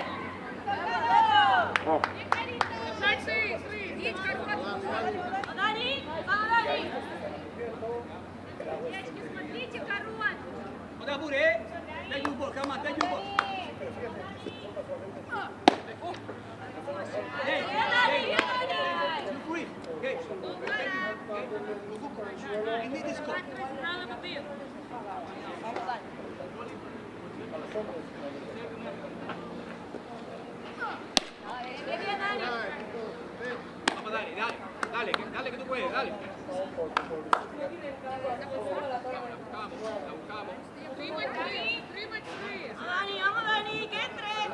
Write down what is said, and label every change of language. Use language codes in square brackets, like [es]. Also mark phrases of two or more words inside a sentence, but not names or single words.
[es] Vamos. Vamos, Dani. Vamos, Dani. [ru] Девочки, смотрите, корон. [es] No te apures, ¿eh? [en] Take you ball, come on, take you ball. Hey, hey, you free. Okay. I need this call. [es] Bien, bien, Dani. Vamos, dale que tú puedes, dale. Dani, vamos, Dani, que entre.